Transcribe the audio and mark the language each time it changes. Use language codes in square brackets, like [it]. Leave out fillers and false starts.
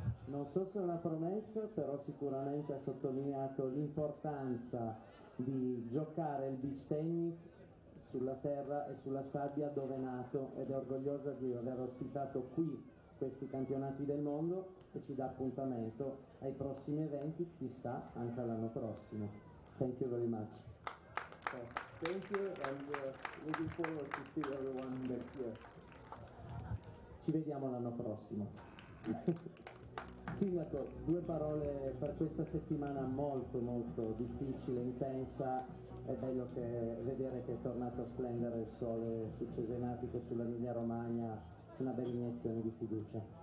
[it] Non so se è una promessa, però sicuramente ha sottolineato l'importanza di giocare il beach tennis sulla terra e sulla sabbia dove è nato, ed è orgogliosa di aver ospitato qui questi campionati del mondo e ci dà appuntamento ai prossimi eventi, chissà anche l'anno prossimo. [en] Thank you very much. Thank you, and looking forward to see everyone next year. [it] Ci vediamo l'anno prossimo. Sindaco, due parole per questa settimana molto molto difficile, intensa. È bello vedere che è tornato a splendere il sole su Cesenatico, sulla Emilia Romagna, una bella iniezione di fiducia.